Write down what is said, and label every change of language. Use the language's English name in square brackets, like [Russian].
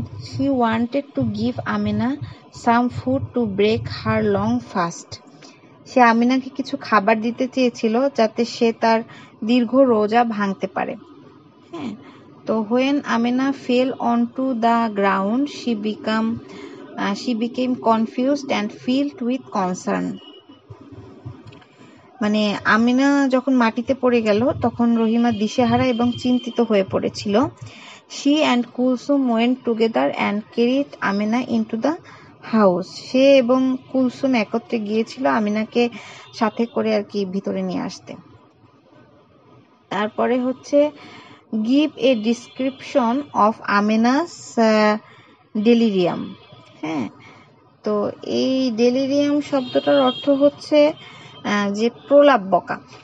[English] She wanted to give Amina some food to break her long fast. [Bangla] সে আমিনাকে কিছু খাবার দিতে চেয়েছিল যাতে সে তার দীর্ঘ রোজা ভাঙতে পারে। [English] হ্যাঁ, তো when Amina fell onto the ground, she became confused and filled with concern. [Bangla] মানে আমিনা যখন মাটিতে পড়ে গেল তখন রহিমা দিশেহারা এবং চিন্তিত হয়ে পড়েছিল। [English] She and Kulsum went together and carried Amina into the house. [Bangla] সে এবং কুলসুম একত্রে গিয়েছিল আমিনাকে সাথে করে আর কি ভিতরে নিয়ে আসতে। তারপরে হচ্ছে [English] Give a description of Amina's delirium. [Bangla] হ্যাঁ, তো এই ডেলিরিয়াম শব্দটার অর্থ হচ্ছে যে প্রলাপ বকা।